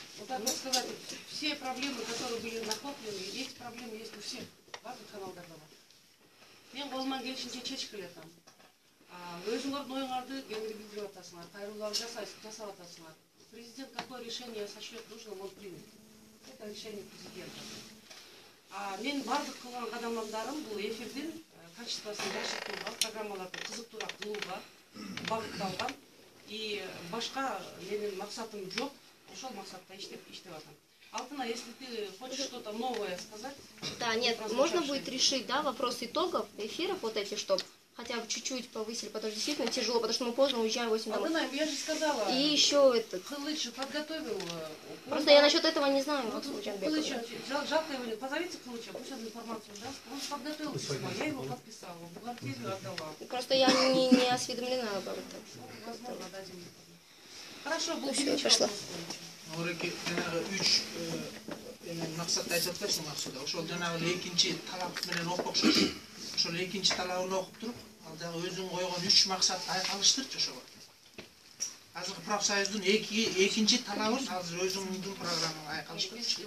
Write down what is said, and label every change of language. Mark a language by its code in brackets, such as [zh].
[ru] Вот так вот сказать, все проблемы, которые были накоплены, эти проблемы есть у всех. [ky] Бардык каналдарда бар. Мен колуман келишинче чечип келатам. Өзүңөрдүн оюңарды кеңири билдирип атасыңар, кайрылууларды жасап атасыңар. [ru] Президент какое решение сочтет нужным, он примет. Это решение президента. [ky] Мен бардык кылган кадамдарым бул эфирдин качествосын жакшыртууга, программаларды кызыктуураак кылууга багытталган. И башка менин максатым жок, ошол максатта иштеп атам. [ru] Алтына, если ты хочешь что-то новое сказать? Да, нет, можно будет решить, да, вопрос итогов эфиров вот эти, чтобы хотя бы чуть-чуть повысили, потому что действительно тяжело, потому что мы поздно уезжаем, 8 домой. Алтына, я же сказала. И еще этот. Хылыч подготовил. Просто я насчет этого не знаю. Хылыча, жалко его, позовите Хылыча, пусть он информацию даст. Он подготовил письмо, я его подписала, в бухгалтерию отдала. Просто я не осведомлена об этом. Возможно, дадим. Хорошо, был пошла. [ky] Ореки жанагы 3 максатты айтып атпайсың максуда. Ошол жанагы экинчи талап менен окпокшош. Ошол экинчи талабын окуп туруп, ал дагы өзүң койгон 3 максатты айкалыштырчы ошого. Азыркы профсоюздун экинчи талабын азыр өзүңдүн программаңа айкалыштырчы.